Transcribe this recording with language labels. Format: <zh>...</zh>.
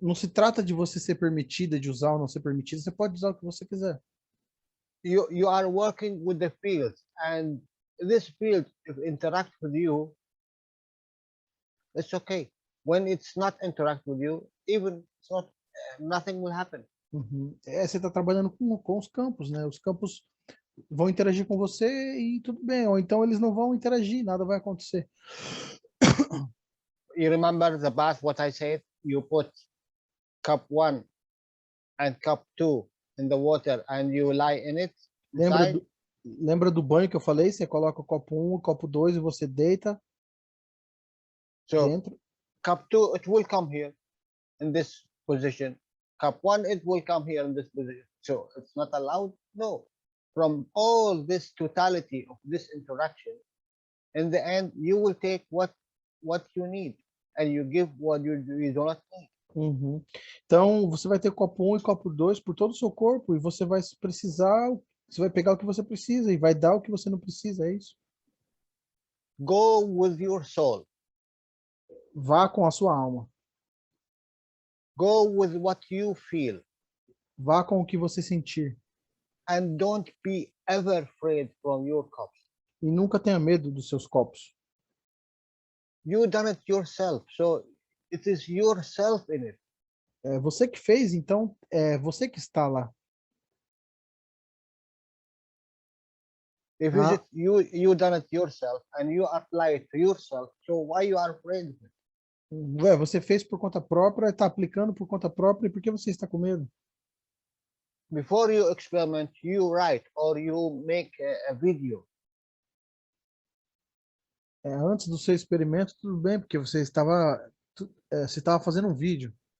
<pt>Não se trata de você ser permitida de usar ou não ser permitida, você pode usar o que você quiser.</pt> <en>You are working with the field, and this field, if interact with you, it's okay. When it's not interact with you, even it's not, nothing will happen. Uhum.</en> <pt>Você está trabalhando com os campos, né? Os campos vão interagir com você e tudo bem, ou então eles não vão interagir, nada vai acontecer.</pt> <en>You remember the bath, what I said? You put cup 1 and cup 2 in the water and you lie in it inside.</en> <pt>Lembra do banho que eu falei? Você coloca o copo 1, o copo 2 e você deita dentro.</pt> <en>Cup 2, it will come here in this position. Cup 1, it will come here in this position. So it's not allowed? No. From all this totality of this interaction, in the end, you will take what you need and you give what you do not need. Uhum.</en> <pt>Então, você vai ter copo 1 e copo 2 por todo o seu corpo e você vai precisar, você vai pegar o que você precisa e vai dar o que você não precisa, é isso?</pt> <en>Go with your soul.</en> <pt>Vá com a sua alma.</pt> <en>Go with what you feel.</en> <pt>Vá com o que você sentir.</pt> <en>And don't be ever afraid from your cups.</en> <pt>E nunca tenha medo dos seus copos.</pt> <en>You done it yourself, so it is yourself in it.</en> <pt>É você que fez, então é você que está lá.</pt> <en>If you done it yourself and you apply it to yourself, so why you are afraid of it?</en> <pt>Você fez por conta própria, está aplicando por conta própria, e por que você está com medo?</pt> <en>Before you experiment, you write or you make a video.</en> <pt>Antes do seu experimento, tudo bem, porque você estava fazendo um vídeo.</pt>